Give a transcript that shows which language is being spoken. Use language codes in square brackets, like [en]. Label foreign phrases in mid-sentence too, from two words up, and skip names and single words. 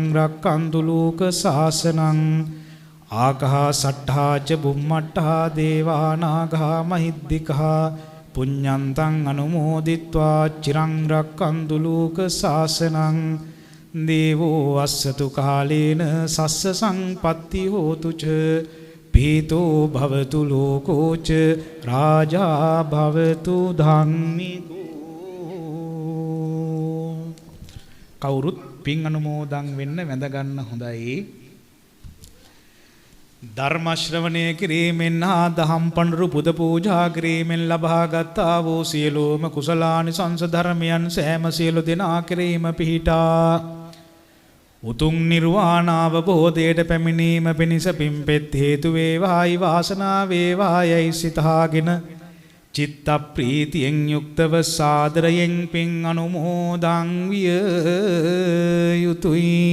[pi] රක්칸තු ලෝක සාසනං ආකාසට්ටා ච බුම්මට්ටා දේවා නාග මහිද්దికා පුඤ්ඤන්තං අනුමෝදිත්වා චිරං රක්칸තු ලෝක සාසනං දේවෝ අස්සතු කාලේන සස්ස සම්පත්ති හෝතු ච පීතෝ භවතු ලෝකෝච රාජා භවතු ධම්මිකෝ. [si] කවුරුත් පින් අනුමෝදන් වෙන්න වැඳ ගන්න හොඳයි. ධර්ම ශ්‍රවණය කිරීමෙන් හා දහම් පඬුරු පුද පූජා කිරීමෙන් ලබාගත් වූ සියලුම කුසලානිසංස ධර්මයන් සෑම සියලු දෙනා කෙරෙහිම පිහිටා උතුම් නිර්වාණ අවබෝධයට පැමිණීම පිණිස පින්පෙත් හේතු වේවායි වාසනාව වේවායයි සිතාගෙන චිත්ත ප්‍රීතියෙන් යුක්තව සාදරයෙන් පින් අනුමෝදන් විය යුතුයි.